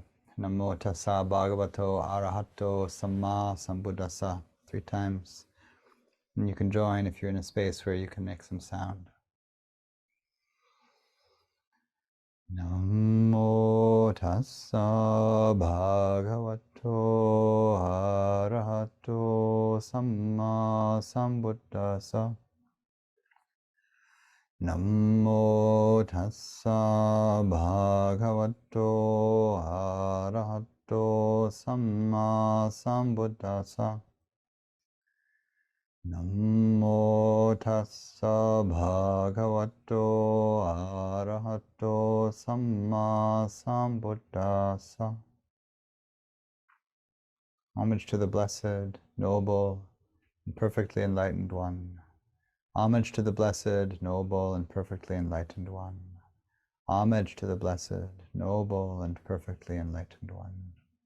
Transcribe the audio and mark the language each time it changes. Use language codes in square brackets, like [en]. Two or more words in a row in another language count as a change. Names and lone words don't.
[pi] Namo tassa bhagavato arahato sammāsambuddhasa 3 times. [en] And you can join if you're in a space where you can make some sound. [pi] Namo tassa bhagavato arahato sammāsambuddhasa. Namo tassa bhagavato arahato sammāsambuddhasa. Namo tassa bhagavato arahato sammāsambuddhasa. [en] Homage to the Blessed, Noble, and Perfectly Enlightened One. Homage to the Blessed, Noble, and Perfectly Enlightened One. Homage to the Blessed, Noble, and Perfectly Enlightened One.